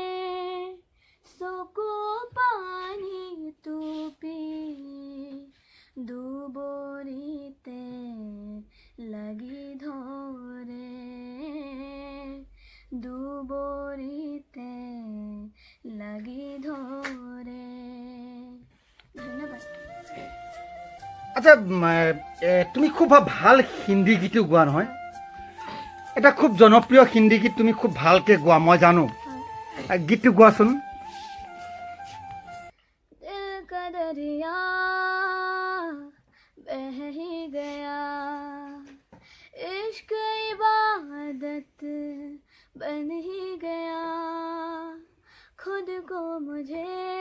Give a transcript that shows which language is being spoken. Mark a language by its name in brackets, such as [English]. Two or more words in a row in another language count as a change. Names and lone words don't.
[Assamese] চকু পানী টুপি দুবৰিতে লাগি ধৰে, দুবৰিতে লাগি ধৰে। ধন্যবাদ। আচ্ছা, তুমি খুব ভাল হিন্দী গীতো গোৱা নহয়? এটা খুব জনপ্ৰিয় হিন্দী গীত তুমি খুব ভালকৈ গোৱা, মই জানো। গীতটো গোৱাচোন। [Hindi] दिल का दरिया बह ही गया, इश्क इबादत बन ही गया, खुद को मुझे